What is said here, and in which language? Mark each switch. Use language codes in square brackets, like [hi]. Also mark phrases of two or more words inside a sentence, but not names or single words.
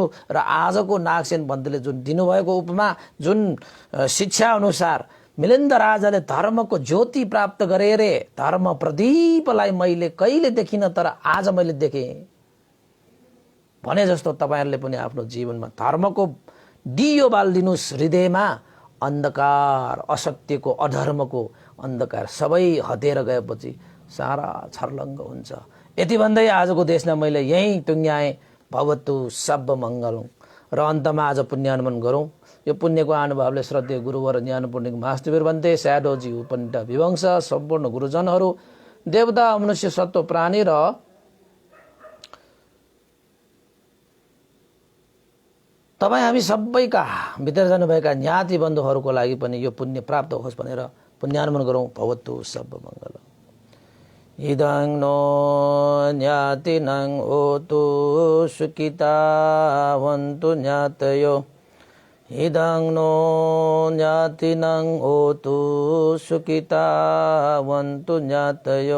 [ne] र आजको नागसेन भन्तेले जुन दिनुभएको उपमा, जुन शिक्षा अनुसार मिलिन्द राजाले धर्मको ज्योति प्राप्त गरे रे, धर्म प्रदीपलाई मैले कहिले देखिन तर आज मैले देखेँ भने जस्तो तपाईहरुले पनि आफ्नो जीवनमा धर्मको दियो बाल्दिनुस्। हृदयमा अन्धकार, असत्यको, अधर्मको अन्धकार सबै हटेर गएपछि सारा छर्लङ्ग हुन्छ। यति भन्दै आजको देशमा मैले यही टुङ्ग्याएँ। [pi] भवतु सब मङ्गलम्। [ne] र अन्तमा आज पुण्यानुमन गरौँ। यो पुण्यको अनुभवले श्रद्धेय गुरुवर ज्ञानपूर्णिक महास्तवीर भन्ते स्याडोजी उपनिट विवंश सम्पूर्ण गुरुजनहरू, देवता, मनुष्य, सत्व, प्राणी र तपाईँ हामी सबैका भित्र जानुभएका ज्ञाति बन्धुहरूको लागि पनि यो पुण्य प्राप्त होस् भनेर पुण्यानुमन गरौँ। [pi] भवतु सब मङ्गलम्। इदं नो ज्ञातिनं होतु सुखिता वन्तु ज्ञातयो। इदं नो ज्ञातिनं होतु सुखिता वन्तु ज्ञातयो।